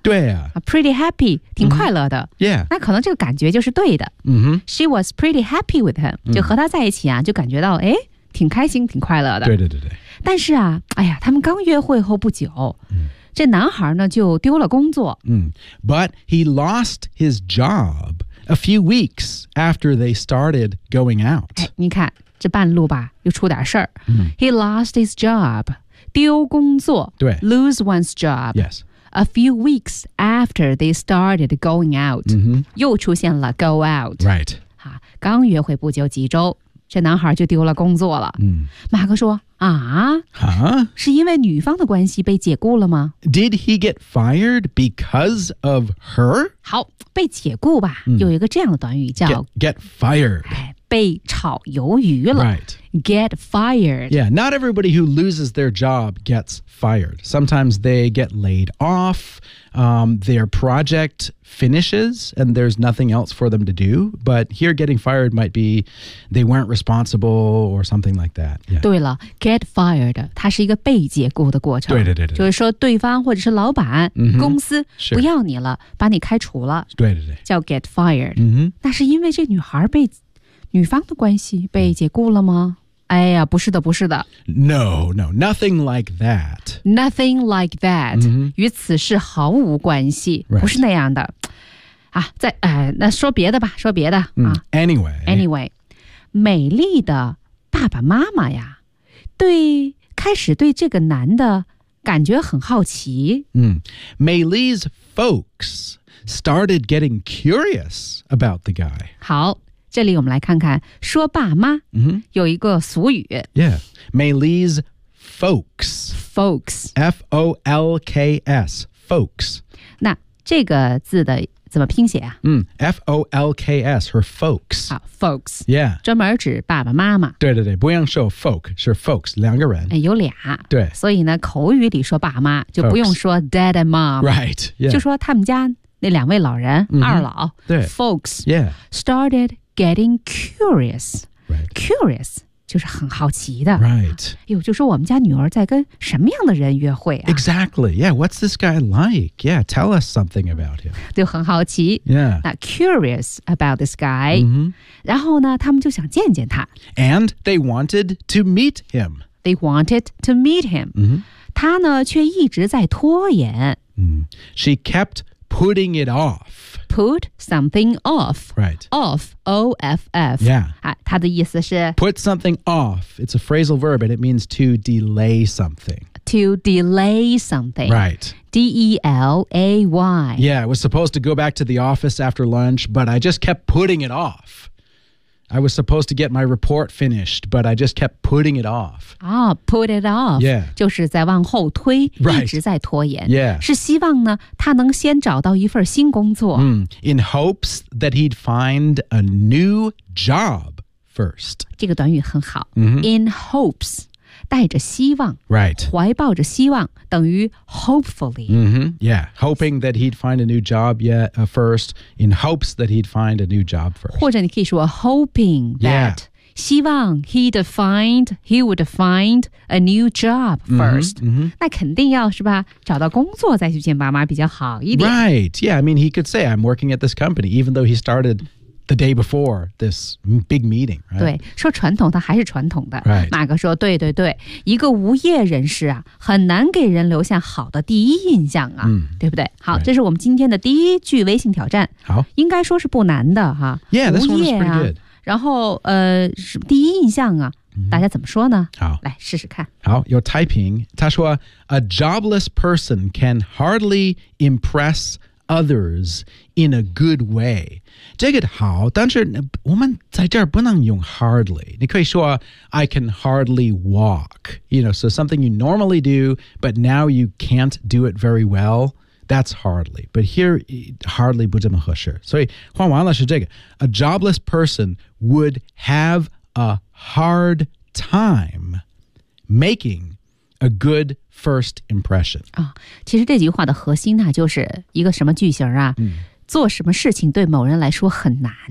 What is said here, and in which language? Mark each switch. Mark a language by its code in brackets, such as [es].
[zh] 对啊 [en] Pretty happy [zh] 挺快乐的、 [en] mm-hmm. Yeah [zh] 那可能这个感觉就是对的、 mm-hmm. [en] She was pretty happy with him [zh] 就和他在一起啊就感觉到哎挺开心挺快乐的对对对对但是啊哎呀他们刚约会后不久这男孩呢就丢了工作。 [en] But he lost his job a few weeks after they started going out. [zh] 你看这半路吧又出点事儿。 [en] He lost his job, [zh] 丢工作。对。 [en] Lose one's job. Yes. A few weeks after they started going out.、 Mm-hmm. [zh] 又出现了 [en] go out. Right. [zh] 刚约会不久几周这男孩就丢了工作了。马克说啊、是因为女方的关系被解雇了吗 [en] Did he get fired because of her? [zh] 好被解雇吧、有一个这样的短语叫 [en] get fired、 [zh] 被炒鱿鱼了、 [en] right. Get fired Yeah, not everybody who loses their job gets fired Sometimes they get laid off、their project finishes and there's nothing else for them to do But here getting fired might be they weren't responsible or something like that、yeah. [zh] 对了 get fired 它是一个被解雇的过程对对对对就是说对方或者是老板、 mm-hmm. 公司不要你了把你开除了对对对 [en] 叫 get fired、 mm-hmm. [zh] 那是因为这女孩被女方的关系被解雇了吗哎呀不是的不是的 [en] No, nothing like that Nothing like that、 mm-hmm. [zh] 与此事毫无关系、 [en] right. [zh] 不是那样的啊，在那说别的吧说别的、 [en] Anyway [zh] 美丽的爸爸妈妈呀对开始对这个男的感觉很好奇、 [en] 美丽's folks started getting curious about the guy [zh] 好这里我们来看看说爸妈、 mm-hmm. 有一个俗语 [en] Yeah, Maylee's folks Folks F-O-L-K-S Folks [zh] 那这个字的怎么拼写啊、 [en] mm, F-O-L-K-S Her folks、啊、Folks Yeah [zh] 专门指爸爸妈妈对对对不用说 folk 是 folks 两个人、哎、有俩对所以呢口语里说爸妈就不用说 [en] dad and mom Right、yeah. [zh] 就说他们家那两位老人、mm-hmm. 二老对 [en] Folks Yeah Started getting curious、 right. [zh] Curious就是很好奇的 [en] Right [zh] 哎呦就说我们家女儿在跟什么样的人约会啊 [en] Exactly Yeah What's this guy like Yeah Tell us something about him [zh] 就很好奇 [en] Yeah 那 curious about this guy、 mm-hmm. [zh] 然后呢他们就想见见他 [en] And they wanted to meet him They wanted to meet him、 mm-hmm. [zh] 他呢却一直在拖延、 [en] mm. She kept putting it off Put something off Right Off O-F-F Yeah [zh] 他的意思是 [en] Put something off It's a phrasal verb And it means to delay something To delay something Right D-E-L-A-Y Yeah, I was supposed to go back to the office after lunch But I just kept putting it off I was supposed to get my report finished But I just kept putting it off Oh, put it off Yeah [zh] 就是在往后推、 [en] right. [zh] 一直在拖延 [en] Yeah [zh] 是希望呢他能先找到一份新工作、 mm. [en] In hopes that he'd find a new job first [zh] 这个短语很好、 mm-hmm. [en] In hopes [zh] 带着希望 [en] Right [zh] 怀抱着希望等于 hopefully、 mm-hmm. [en] Yeah Hoping that he'd find a new job yet,、first In hopes that he'd find a new job first [zh] 或者你可以说 [en] Hoping that、 yeah. [zh] 希望 [en] he'd find He would find a new job first mm-hmm. Mm-hmm. [zh] 那肯定要是吧找到工作再去见爸妈比较好一点 [en] Right Yeah I mean he could say I'm working at this company Even though he startedThe day before this big meeting, right? [zh] 对，说传统它还是传统的。 [en] Right. [zh] 马哥说，对对对，一个无业人士啊，很难给人留下好的第一印象啊，嗯、对不对？好、right. 这是我们今天的第一句微信挑战。好。应该说是不难的哈、啊。 [en] Yeah, this one is pretty good. [zh] 然后第一印象啊、mm-hmm. 大家怎么说呢好。来试试看。 [en] 好 ,you're typing. [zh] 他说 [en] ,a jobless person can hardly impress others in a good way. 这个好但是我们在这儿不能用 hardly 你可以说 I can hardly walk You know, so something you normally do But now you can't do it very well That's hardly But here, hardly [zh] 不这么合适所以换完了是这个 [en] A jobless person would have a hard time Making a good first impression、 [zh] 哦、其实这句话的核心呢就是一个什么句型啊、嗯做什么事情对某人来说很难